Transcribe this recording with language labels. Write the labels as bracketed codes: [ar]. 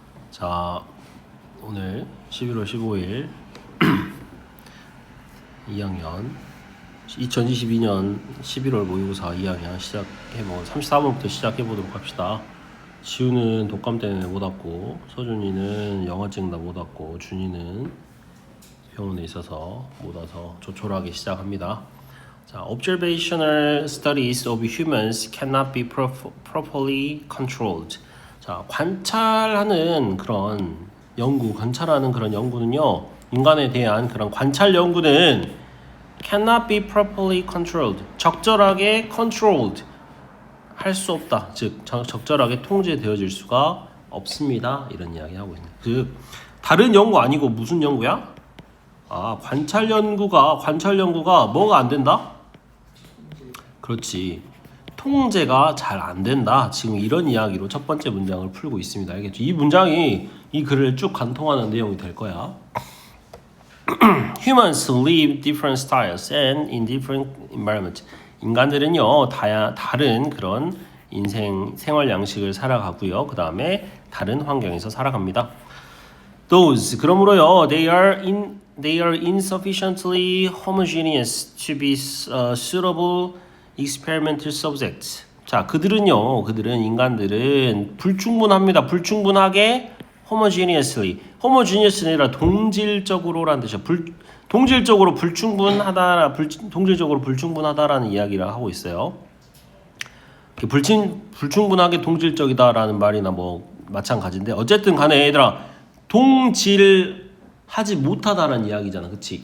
[ko] 자, 오늘 11월 15일 2학년 2022년 11월 모의고사 2학년 시작해보 34번부터 시작해보도록 합시다. 지우는 독감 때문에 못 왔고, 서준이는 영어증 다 못 왔고, 준이는 병원에 있어서 못 와서 조촐하게 시작합니다. [en] 자, observational studies of humans cannot be properly controlled. [ko] 자, 관찰하는 그런 연구는요, 인간에 대한 그런 관찰 연구는 [en] cannot be properly controlled. [ko] 적절하게 controlled 할 수 없다. 즉, 적절하게 통제되어질 수가 없습니다. 이런 이야기 하고 있습니다. 즉, 다른 연구 아니고 무슨 연구야? 아, 관찰 연구가 뭐가 안 된다? 그렇지. 통제가 잘 안 된다. 지금 이런 이야기로 첫 번째 문장을 풀고 있습니다. 알겠죠? 이 문장이 이 글을 쭉 관통하는 내용이 될 거야. [en] Humans live different styles and in different environments. [ko] 인간들은요, 다른 그런 생활 양식을 살아가고요. 그 다음에 다른 환경에서 살아갑니다. [en] Those, [ko] 그러므로요, [en] they are insufficiently homogeneous to be suitable experimental subjects. [ko] 자, 그들은 인간들은 불충분합니다. 불충분하게 homogeneously 아니라 동질적으로라는 뜻이야. 동질적으로 불충분하다라는 이야기를 하고 있어요. 불충분하게 동질적이다라는 말이나 뭐 마찬가지인데, 어쨌든 간에 얘들아, 동질하지 못하다라는 이야기잖아. 그치?